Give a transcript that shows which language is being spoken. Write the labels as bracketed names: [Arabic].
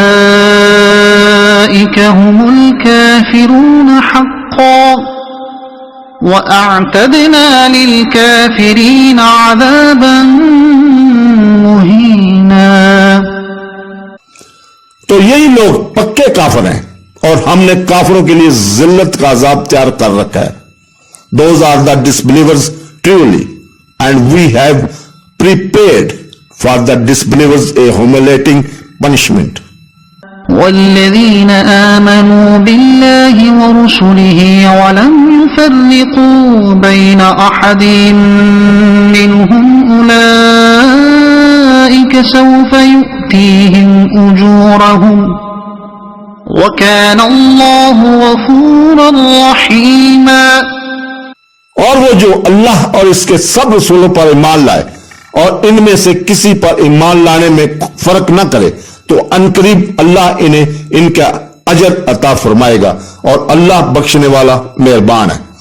[Arabic] أولئك هم الكافرون حقا وأعتدنا للكافرين عذابا مهينا. [Urdu] تو یہی لوگ پکے کافر ہیں اور ہم نے کافروں کے لیے ذلت کا عذاب تیار کر رکھا ہے. [English] Those are the disbelievers truly, and we have prepared for the disbelievers a humiliating punishment. [Arabic] والذين آمنوا بالله ورسله ولم يفرقوا بين أحد منهم أولئك سوف يؤتيهم أجورهم وكان الله غفورا رحيما. [Urdu] اور وہ جو اللہ اور اس کے سب رسولوں پر ایمان لائے اور ان میں سے کسی پر ایمان لانے میں فرق نہ کرے تو عنقریب اللہ انہیں ان کا اجر عطا فرمائے گا اور اللہ بخشنے والا مہربان ہے.